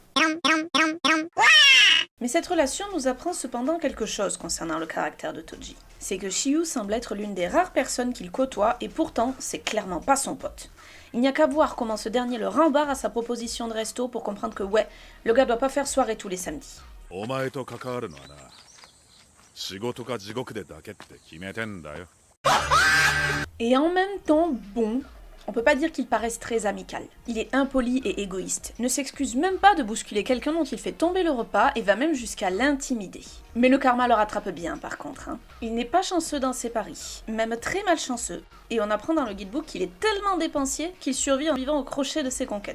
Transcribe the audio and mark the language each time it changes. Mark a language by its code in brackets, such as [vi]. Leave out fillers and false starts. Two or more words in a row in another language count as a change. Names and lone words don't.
[fr] Mais cette relation nous apprend cependant quelque chose concernant le caractère de Toji. C'est que Shiyu semble être l'une des rares personnes qu'il côtoie et pourtant, c'est clairement pas son pote. Il n'y a qu'à voir comment ce dernier le rembarre à sa proposition de resto pour comprendre que ouais, le gars doit pas faire soirée tous les samedis. [ja] 仕事か地獄でだけって決めてんだよ。 [fr] Et en même temps, bon, on peut pas dire qu'il paraisse très amical. Il est impoli et égoïste, ne s'excuse même pas de bousculer quelqu'un dont il fait tomber le repas et va même jusqu'à l'intimider. Mais le karma le rattrape bien par contre. Il n'est pas chanceux dans ses paris, même très malchanceux, et on apprend dans le guidebook qu'il est tellement dépensier qu'il survit en vivant au crochet de ses conquêtes.